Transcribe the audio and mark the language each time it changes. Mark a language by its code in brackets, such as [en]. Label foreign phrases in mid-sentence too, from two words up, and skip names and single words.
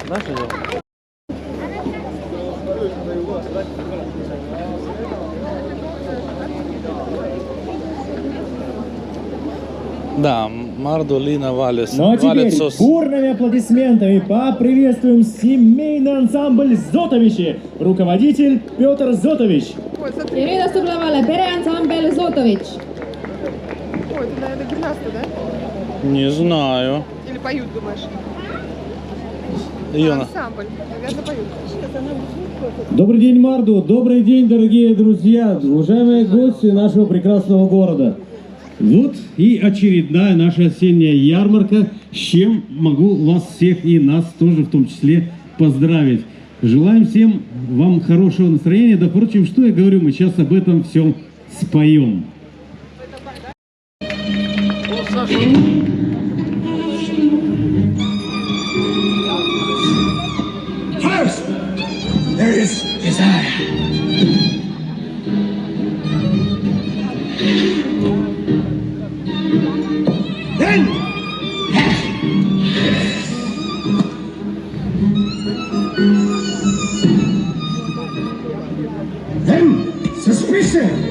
[ru] Да, Мардо, Лина, Валис. Ну а теперь Валицус. бурными аплодисментами поприветствуем семейный ансамбль Зотовичи. Руководитель Петр Зотович. [et] Ja nüüd astub lavale pereansambel Zotovitš. [ru] Ой, это, наверное, гимнасты, да? Не знаю. Или поют, думаешь? Йона. Ансамбль. Наверное, поют. Добрый день, Марду. Добрый день, дорогие друзья, уважаемые гости нашего прекрасного города. Вот и очередная наша осенняя ярмарка, с чем могу вас всех и нас тоже в том числе поздравить. Желаем всем вам хорошего настроения. Да, впрочем, что я говорю, мы сейчас об этом всем споем. [en] First, there is desire. Then, suspicion.